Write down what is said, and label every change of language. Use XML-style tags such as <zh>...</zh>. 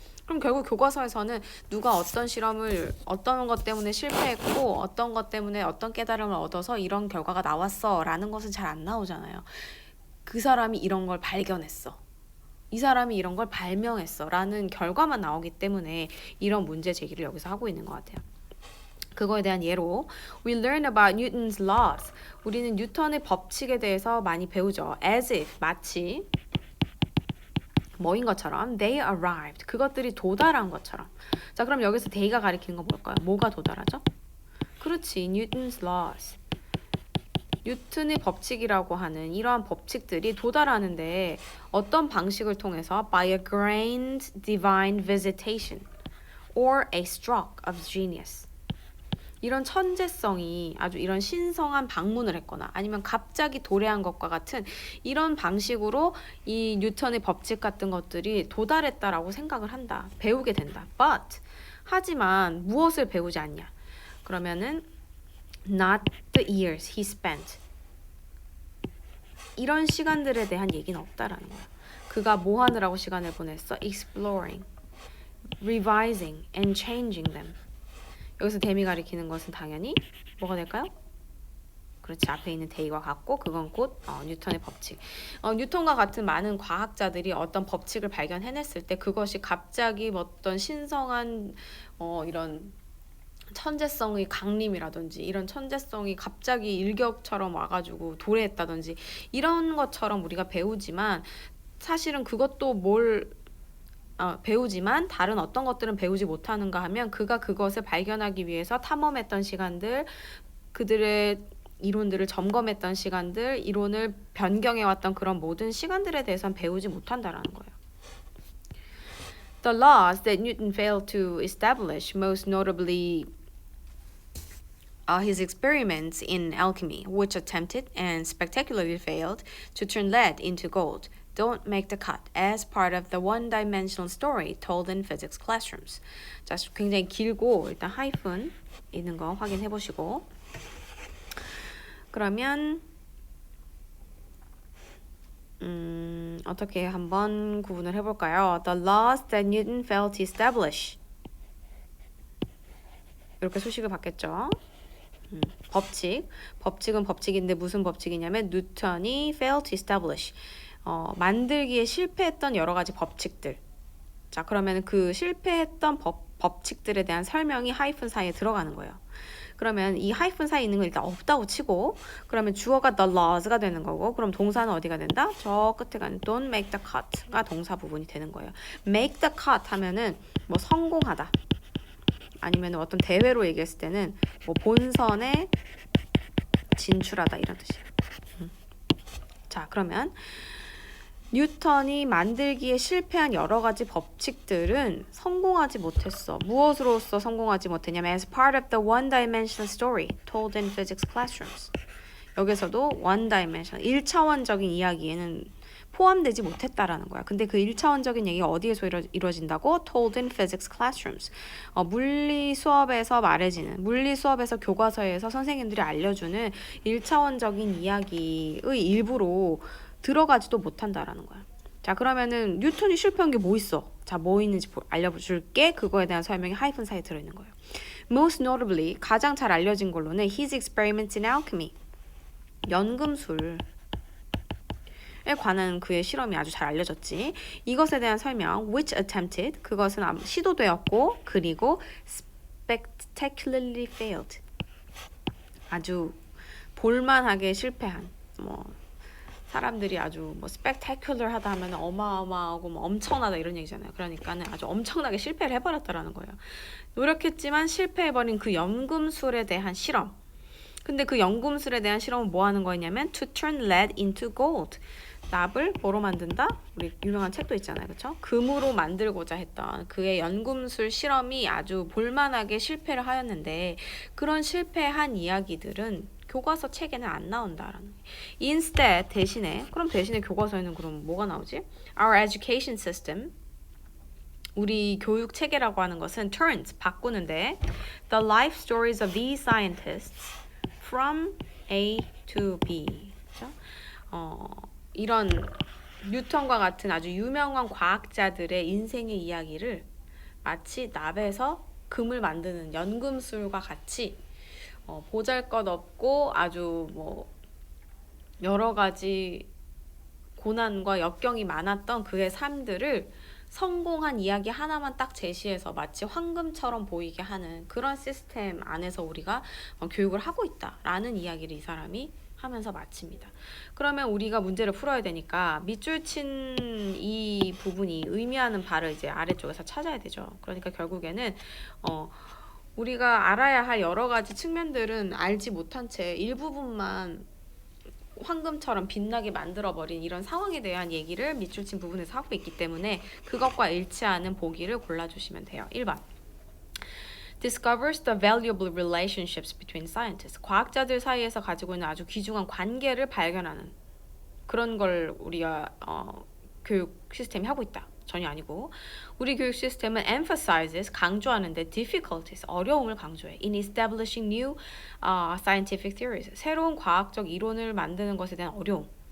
<ko>그럼 결국 교과서에서는 누가 어떤 실험을 어떤 것 때문에 실패했고 어떤 것 때문에 어떤 깨달음을 얻어서 이런 결과가 나왔어 라는 것은 잘 안 나오잖아요. 그 사람이 이런 걸 발견했어. 이 사람이 이런 걸 발명했어 라는 결과만 나오기 때문에 이런 문제 제기를 여기서 하고 있는 것 같아요. 그거에 대한 예로</ko> <en>We learn about Newton's laws.</en> <ko>우리는 뉴턴의 법칙에 대해서 많이 배우죠.</ko> <en>As if,</en> <ko>마치 뭐인 것처럼</ko> <en>they arrived.</en> <ko>그것들이 도달한 것처럼. 자, 그럼 여기서 they가 가리키는 건 뭘까요? 뭐가 도달하죠? 그렇지,</ko> <en>Newton's laws.</en> <ko>뉴턴의 법칙이라고 하는 이러한 법칙들이 도달하는데 어떤 방식을 통해서</ko> <en>by a grand divine visitation or a stroke of genius.</en> <ko>이런 천재성이 아주 이런 신성한 방문을 했거나 아니면 갑자기 도래한 것과 같은 이런 방식으로 이 뉴턴의 법칙 같은 것들이 도달했다라고 생각을 한다. 배우게 된다.</ko> <en>But</en> <ko>하지만 무엇을 배우지 않냐? 그러면은</ko> <en>not the years he spent.</en> <ko>이런 시간들에 대한 얘기는 없다라는 거야. 그가 뭐 하느라고 시간을 보냈어?</ko> <en>Exploring, revising, and changing them.</en> <ko>여기서 them이 가리키는 것은 당연히 뭐가 될까요? 그렇지, 앞에 있는 they와 같고 그건 곧 뉴턴의 법칙. 뉴턴과 같은 많은 과학자들이 어떤 법칙을 발견해냈을 때 그것이 갑자기 어떤 신성한 이런 천재성의 강림이라든지 이런 천재성이 갑자기 일격처럼 와가지고 도래했다든지 이런 것처럼 우리가 배우지만 사실은 그것도 배우지만 다른 어떤 것들은 배우지 못하는가 하면 그가 그것을 발견하기 위해서 탐험했던 시간들, 그들의 이론들을 점검했던 시간들, 이론을 변경해왔던 그런 모든 시간들에 대해서는 배우지 못한다라는 거예요.</ko> <en>The laws that Newton failed to establish, most notably his experiments in alchemy, which attempted and spectacularly failed to turn lead into gold, don't make the cut as part of the one-dimensional story told in physics classrooms.</en> <ko>자, 굉장히 길고 일단 하이픈 있는 거 확인해 보시고 그러면 어떻게 한번 구분을 해볼까요?</ko> <en>The laws that Newton failed to establish.</en> <ko>이렇게 소식을 받겠죠. 법칙은 법칙인데 무슨 법칙이냐면 뉴턴이</ko> <en>failed to establish.</en> <ko>만들기에 실패했던 여러 가지 법칙들. 자, 그러면 그 실패했던 법칙들에 대한 설명이 하이픈 사이에 들어가는 거예요. 그러면 이 하이픈 사이에 있는 건 일단 없다고 치고 그러면 주어가 the laws가 되는 거고 그럼 동사는 어디가 된다? 저 끝에 가는</ko> <en>don't make the cut</en> <ko>가 동사 부분이 되는 거예요.</ko> <en>make the cut</en> <ko>하면은 뭐 성공하다 아니면 어떤 대회로 얘기했을 때는 뭐 본선에 진출하다 이런 뜻이에요. 자, 그러면 뉴턴이 만들기에 실패한 여러 가지 법칙들은 성공하지 못했어. 무엇으로써 성공하지 못했냐면</ko> <en>as part of the one-dimensional story told in physics classrooms.</en> <ko>여기서도</ko> <en>one-dimensional,</en> <ko>1차원적인 이야기에는 포함되지 못했다라는 거야. 근데 그 1차원적인 얘기가 어디에서 이루어진다고?</ko> <en>Told in physics classrooms.</en> <ko>물리 수업에서 말해지는, 물리 수업에서 교과서에서 선생님들이 알려주는 1차원적인 이야기의 일부로 들어가지도 못한다라는 거야. 자, 그러면은 뉴턴이 실패한 게 뭐 있어? 자, 뭐 있는지 알려줄게. 그거에 대한 설명이 하이픈 사이에 들어있는 거예요.</ko> <en>Most notably,</en> <ko>가장 잘 알려진 걸로는</ko> <en>his experiments in alchemy.</en> <ko>연금술에 관한 그의 실험이 아주 잘 알려졌지. 이것에 대한 설명,</ko> <en>which attempted,</en> <ko>그것은 시도되었고, 그리고</ko> <en>spectacularly failed.</en> <ko>아주 볼만하게 실패한, 사람들이 아주 spectacular 하다 하면 어마어마하고 엄청나다 이런 얘기잖아요. 그러니까는 아주 엄청나게 실패를 해버렸다라는 거예요. 노력했지만 실패해버린 그 연금술에 대한 실험. 근데 그 연금술에 대한 실험은 뭐 하는 거였냐면</ko> <en>to turn lead into gold.</en> <ko>납을 뭐로 만든다? 우리 유명한 책도 있잖아요. 그렇죠? 금으로 만들고자 했던 그의 연금술 실험이 아주 볼만하게 실패를 하였는데 그런 실패한 이야기들은 교과서 책에는 안 나온다라는.</ko> <en>Instead</en> <ko>대신에 교과서에는 그럼 뭐가 나오지?</ko> <en>Our education system</en> <ko>우리 교육 체계라고 하는 것은</ko> <en>turns</en> <ko>바꾸는데</ko> <en>the life stories of these scientists from A to B.</en> <ko>그렇죠? 이런 뉴턴과 같은 아주 유명한 과학자들의 인생의 이야기를 마치 납에서 금을 만드는 연금술과 같이 보잘것없고 아주 여러 가지 고난과 역경이 많았던 그의 삶들을 성공한 이야기 하나만 딱 제시해서 마치 황금처럼 보이게 하는 그런 시스템 안에서 우리가 교육을 하고 있다라는 이야기를 이 사람이 하면서 마칩니다. 그러면 우리가 문제를 풀어야 되니까 밑줄 친 이 부분이 의미하는 바를 이제 아래쪽에서 찾아야 되죠. 그러니까 결국에는 우리가 알아야 할 여러 가지 측면들은 알지 못한 채 일부분만 황금처럼 빛나게 만들어버린 이런 상황에 대한 얘기를 밑줄 친 부분에서 하고 있기 때문에 그것과 일치하는 보기를 골라주시면 돼요.</ko> <en>1번 discovers the valuable relationships between scientists.</en> <ko>과학자들 사이에서 가지고 있는 아주 귀중한 관계를 발견하는 그런 걸 우리가 교육 시스템이 하고 있다. 전혀 아니고 우리 교육 시스템은</ko> <en>emphasizes</en> <ko>강조하는데</ko> <en>difficulties</en> <ko>어려움을 강조해</ko> <en>in establishing new scientific theories</en> <ko>새로운 과학적 이론을 만드는 것에 대한 어려움</ko>